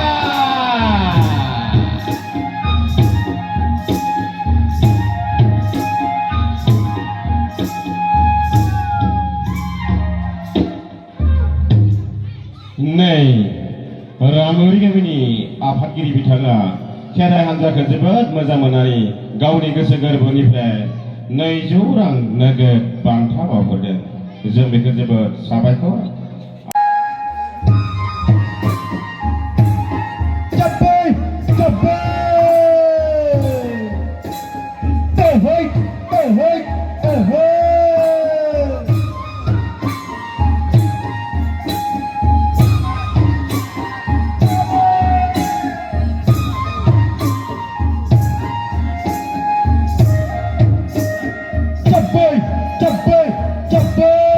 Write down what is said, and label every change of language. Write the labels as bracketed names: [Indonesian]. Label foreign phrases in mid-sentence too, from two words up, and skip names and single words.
[Bodo] नै रामुरि गामिनि आफादगिरि बिथाङा खेराइ हान्जाखौ जोबोद मोजां मोननानै गावनि गोसो गोरबोनिफ्राय 200 रां नोगोद बान्था बावहरदों जों बेखौ जोबोद साबायखर Capai, capai, terrei, terrei, terrei. Capai, capai, capai.